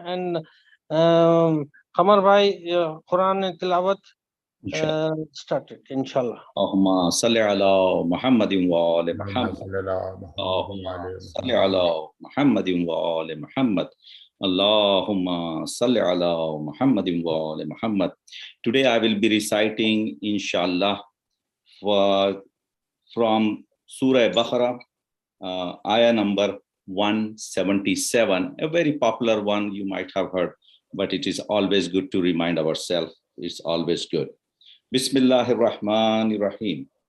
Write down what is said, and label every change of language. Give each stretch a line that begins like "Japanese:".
English: And Qamar بھائی قرآن تلاوت started inshallah.
Arabic: اللهم صل على محمد وآل محمد. اللهم صل على محمد وآل محمد. اللهم صل على Muhammad وآل Muhammad.
English: Today I will be reciting inshallah from Surah Baqarah, ayah number 177, a very popular one you might have heard, but it is always good to remind ourselves. It's always good.
Arabic: Bismillahir Rahmanir Rahim.